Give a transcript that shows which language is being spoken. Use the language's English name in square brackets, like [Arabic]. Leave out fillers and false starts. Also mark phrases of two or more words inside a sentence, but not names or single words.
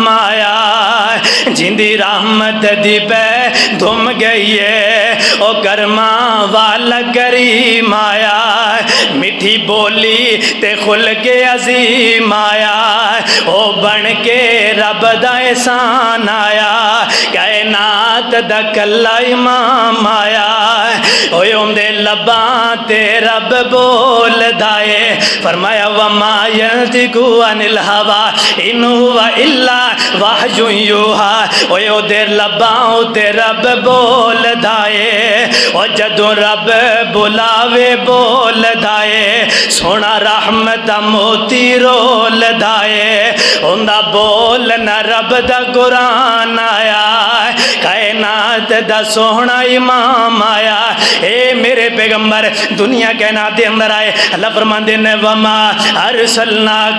[Punjabi] آیا ہے، جدی رحمت دی پہ دھم گئی ہے، او کرما والا کریم آیا ہے، میٹھی بولی تے خل کے عظیم آیا ہے، او بن کے رب دا احسان آیا، کائنات دا کلا امام آیا ہے، اوے اندے لباں تے رب بول دائے، [Arabic] فرمایا وما ینطق عن الہوی ان هو الا وحی یوحی، اوے [Punjabi] اندے لباں تے رب بول دائے، او جدوں رب بلاوے بول دائے، سونا رحمت موتی رول دائے، اندہ بولنا رب دا قرآن آیا، کائنات دا سونا امام آیا، اے میرے پیغمبر دنیا کائنات دے اندر آئے، اللہ فرمان دینے [Arabic] وما ارسلنا